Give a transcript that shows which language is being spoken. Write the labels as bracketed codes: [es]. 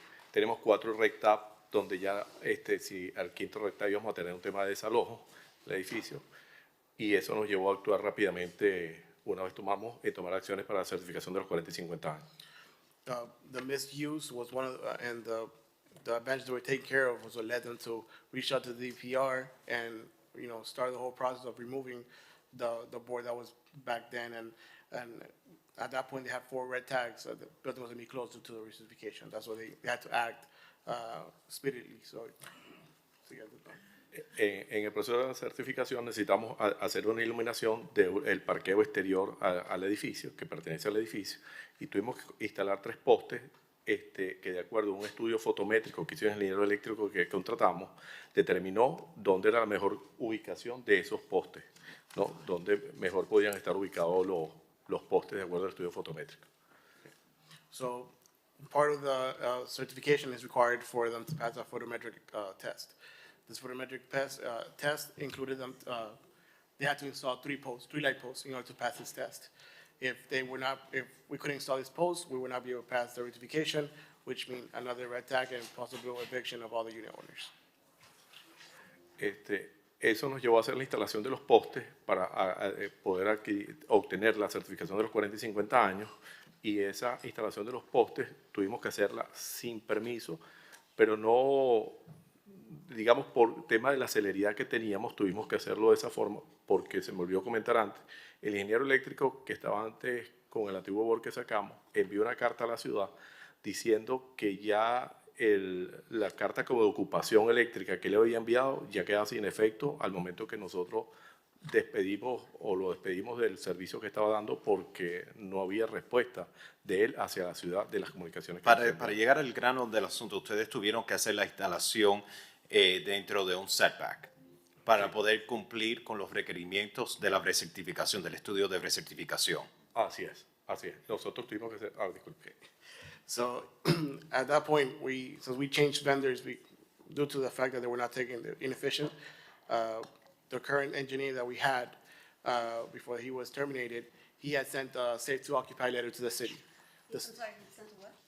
[es] Tenemos 4 rectab donde ya si al quinto rectab íbamos a tener un tema de desalojo del edificio, y eso nos llevó a actuar rápidamente una vez tomar acciones para la certificación de los 40 y 50 años. [en] The misuse was one of, and the advantage they were taking care of was what led them to reach out to the DPR and, you know, start the whole process of removing the board that was back then. And at that point, they had 4 red tags. The building was going to be closed due to the recertification. That's why they had to act speedily, so to get it done. [es] En el proceso de la certificación necesitamos hacer una iluminación del parqueo exterior al edificio, que pertenece al edificio, y tuvimos que instalar 3 postes que, de acuerdo a un estudio fotométrico que hizo el ingeniero eléctrico que contratamos, determinó dónde era la mejor ubicación de esos postes, ¿no? Dónde mejor podían estar ubicados los postes de acuerdo al estudio fotométrico. [en] So part of the certification is required for them to pass a photometric test. This photometric test included them, they had to install 3 light posts in order to pass this test. If we couldn't install these posts, we would not be able to pass the certification, which means another red tag and possible eviction of all the unit owners. [es] Eso nos llevó a hacer la instalación de los postes para poder obtener la certificación de los 40 y 50 años, y esa instalación de los postes tuvimos que hacerla sin permiso, pero no, digamos, por tema de la celeridad que teníamos, tuvimos que hacerlo de esa forma, porque se me olvidó comentar antes, el ingeniero eléctrico que estaba antes con el antiguo board que sacamos, envió una carta a la ciudad diciendo que ya la carta como de ocupación eléctrica que le había enviado ya queda sin efecto al momento que nosotros lo despedimos del servicio que estaba dando, porque no había respuesta de él hacia la ciudad de las comunicaciones. Para llegar al grano del asunto, ustedes tuvieron que hacer la instalación dentro de un setback para poder cumplir con los requerimientos de la recertificación, del estudio de recertificación. Así es. Nosotros tuvimos que hacer... disculpe. [en] So at that point, since we changed vendors, due to the fact that they were not taking the inefficient, the current engineer that we had before he was terminated, he had sent a safe to occupy letter to the city. I'm sorry, you sent a what?